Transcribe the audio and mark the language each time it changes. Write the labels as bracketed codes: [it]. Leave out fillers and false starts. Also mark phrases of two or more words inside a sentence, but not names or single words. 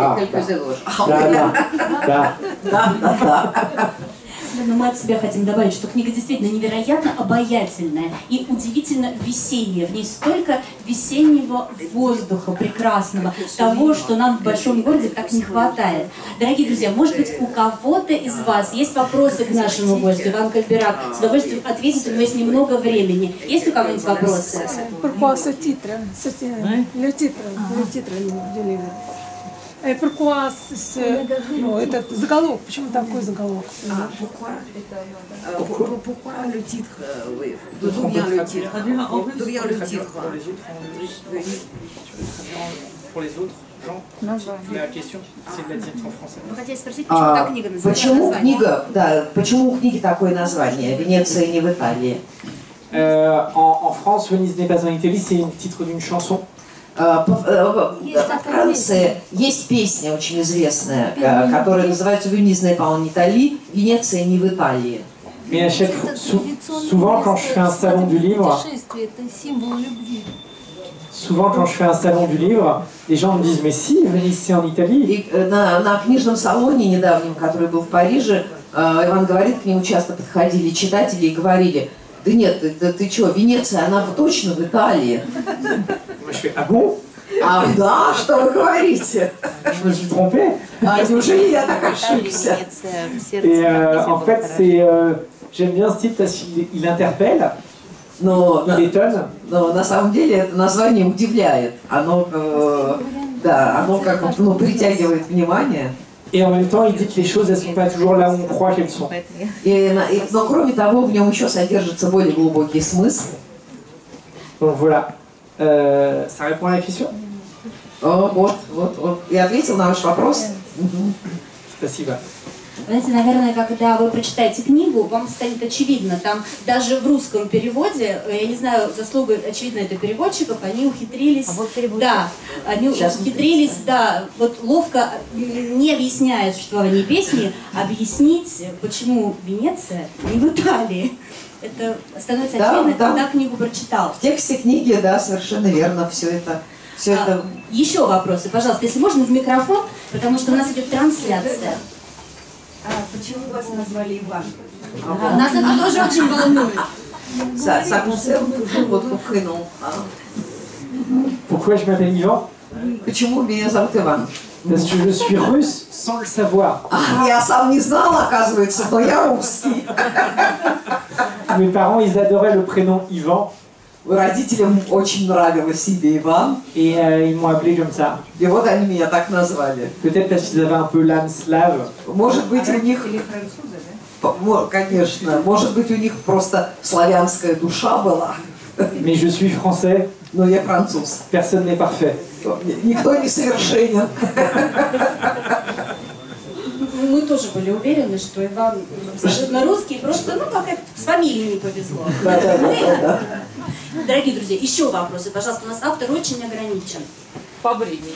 [ru] Но мы от себя хотим добавить, что книга действительно невероятно обаятельная и удивительно весенняя. В ней столько весеннего воздуха прекрасного, того, что нам в большом городе так не хватает. Дорогие друзья, может быть, у кого-то из вас есть вопросы к нашему гостю, Иван Кальберак? С удовольствием ответить, у него есть немного времени. Есть у кого-нибудь вопросы? [fr] Pourquoi ce titre? Le titre du livre. [ru] Pourquoi этот заголовок? Почему такой заголовок? [fr] Pourquoi le titre? D'où vient le titre? D'où vient le titre? Pour les autres gens, la question, c'est de la dire en français. [ru] Вы хотели спросить, почему так книга называется? Почему у книги такое название? Венеция не в Италии. [fr] En France, Venise n'est pas en Italie, c'est le titre d'une chanson. [ru] Во Франции есть песня очень известная, которая называется [fr] «Venise n'est pas en Italie», [ru] «Венеция не в Италии». [fr] Mais à chaque fois, souvent quand je fais un salon du livre, les gens me disent mais si, Venise c'est en Italie. [ru] И на книжном салоне недавнем, который был в Париже, Иван говорит, к нему часто подходили читатели и говорили: да нет, ты что, Венеция, она точно в Италии. [fr] Je fais ah bon? [ru] А да, что вы говорите? [fr] Je me suis trompé. [ru] Неужели я так ошибся? [fr] Et en fait, j'aime bien ce titre parce qu'il interpelle, il étonne. [ru] Но на самом деле это название удивляет. Оно как притягивает внимание. [fr] Et en même temps, il dit que les choses, elles sont pas toujours là où on croit qu'elles sont. [ru] Но кроме того, в нем еще содержится более глубокий смысл. [fr] Donc voilà. Ça répond à la question? [ru] Вот. Я ответил на ваш вопрос. Спасибо. Знаете, наверное, когда вы прочитаете книгу, вам станет очевидно, там даже в русском переводе, я не знаю, заслуга, очевидно, это переводчиков, они ухитрились, вот ловко, не объясняя существование песни, объяснить, почему Венеция не в Италии. Это становится очевидно, когда книгу прочитал. В тексте книги, да, совершенно верно, все это. Еще вопросы, пожалуйста, если можно в микрофон, потому что у нас идет трансляция. Почему вас назвали Иван? Нас это тоже очень волнует. [fr] Pourquoi je m'appelle Ivan? [ru] Почему меня зовут Иван? [fr] Parce que je suis russe sans le savoir. [ru] Я сам не знала, оказывается, но я русский. [fr] Mes parents, ils adoraient le prénom Ivan. [ru] Родителям очень нравилось имя Иван. [fr] Et ils m'ont appelé comme ça. [ru] И вот они меня так назвали. [fr] Peut-être parce qu'ils avaient un peu l'âme slave. [ru] Может быть, у них... Конечно. Может быть, у них просто славянская душа была. [fr] Mais je suis français. [ru] Но я француз. [fr] Personne n'est parfait. [ru] Никто не совершенен. Мы тоже были уверены, что Иван абсолютно русский, просто, как с фамилией не повезло. Да. Дорогие друзья, еще вопросы, пожалуйста, у нас автор очень ограничен. По времени.